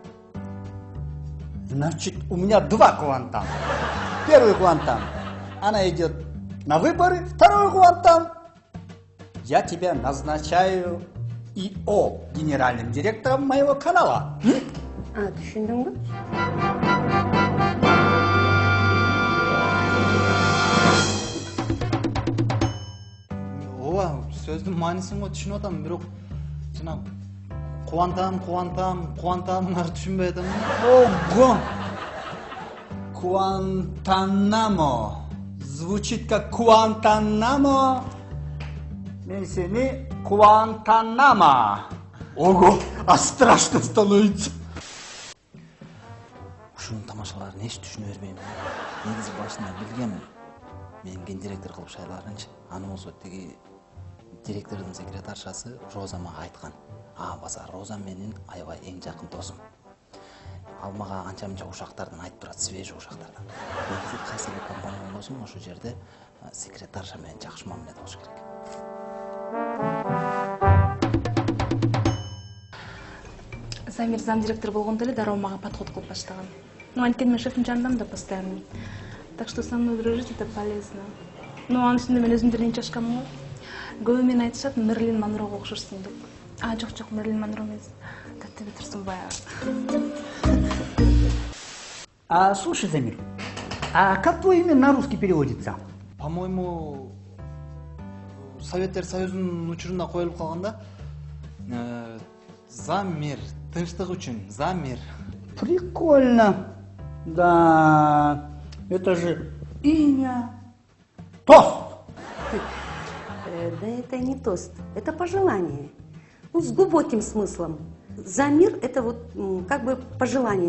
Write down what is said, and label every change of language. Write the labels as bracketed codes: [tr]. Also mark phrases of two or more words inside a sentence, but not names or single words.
[ru] Значит, у меня два Кувантана. Первый Кувантан. Она идет на выборы. Второй Кувантан. Я тебя назначаю ИО генеральным директором моего канала. А, [ky] түшүндүң бе? Ооба, сөздүн маанисин го түшүнүп атам, бирок жана кубантамыңарды түшүнбөй атам. [ru] Ого! Куантанамо. Звучит как Куантанамо. [ky] Мен сени [ru] Куантанамо. Ого, а страшно становится. [ky] Ушунун тамашаларын эч түшүнө бербейм. Негизи башында билгем, мен ген директор кылып шайлаганчы. Аны болсо тиги директордун секретаршасы Роза мага айткан. Баса Роза менин аябай эң жакын досум. Ал мага анча мынча ушактардан айтып турат, свежий ушактардан. Негизи кайсы бир компания болсун, ошол жерде секретарша менен жакшы мамиледе болуш керек. Замир замдиректор болгондо эле дароо мага подход кылып баштаган. Ну, анткени мен шефтин жанындамын да постоянно. [ru] Так что со мной дружить это полезно. Ну, [ky] анын үстүндө мен өзүм деле чачканмын го. Көбү мени айтышат, Мерлин Монрого окшошсуң деп. Жок, Мерлин Монро эмес. Таттеби Турсунбаева. [ru] Слушай, Замир, а как твое имя на русский переводится? По-моему, [ky] Советтер Союзунун учурунда коюлуп калган да. Замир, тынчтык үчүн, Замир. [ru] Прикольно. Да, это же имя. Тост. Да это не тост, это пожелание. Ну, с глубоким смыслом. За мир это вот как бы пожелание.